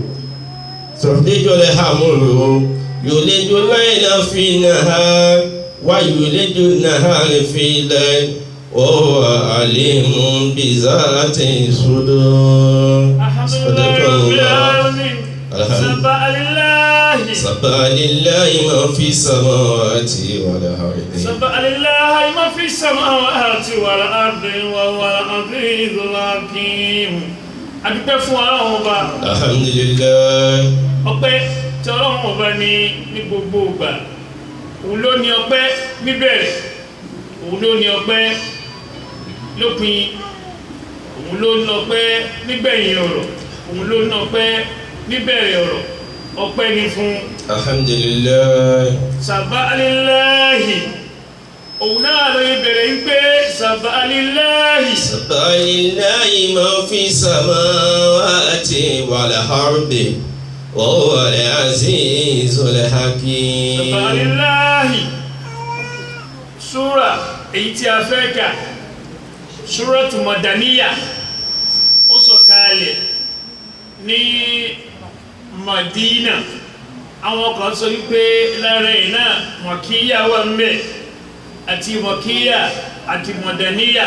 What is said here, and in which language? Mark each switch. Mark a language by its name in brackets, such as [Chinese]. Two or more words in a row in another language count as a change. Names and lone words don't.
[Arabic] يولج الليل في النهار ويولج النهار في الليل وهو عليم بذات الصدور. صدق الله. سبح لله ما في السماوات والأرض. سبح لله ما في السماوات والأرض وهو العزيز الحكيم. [Yoruba] adúpẹ́ fún Ọlọ́run Ọba. Alhamdulillah. Ọpẹ́ tí Ọlọ́run Ọba ní gbogbo ìgbà. Òun ló ní ọpẹ́ níbẹ̀rẹ̀, òun ló ní ọpẹ́ lópin, òun ló ní ọpẹ́ nígbẹ̀yìn ọ̀rọ̀, òun ló ní ọpẹ́ níbẹ̀rẹ̀ ọ̀rọ̀. Ọpẹ́ ni fún. Alhamdulillah. [Arabic] سبح لله. [Yoruba] Òun náà ló yẹ bẹ̀rẹ̀ ń pé [Arabic] سبح لله. سبح لله ما في السماوات والأرض وهو العزيز الحكيم. سبح لله. [Yoruba] Súra èyí tí a fẹ́ kà, Súratu Madaniyah, ó sọ̀kalẹ̀ ní Madina. Àwọn kan sọ wípé lára ẹ̀ náà Makkiya wà ń bẹ̀, àti Makkiya àti Madaniyah.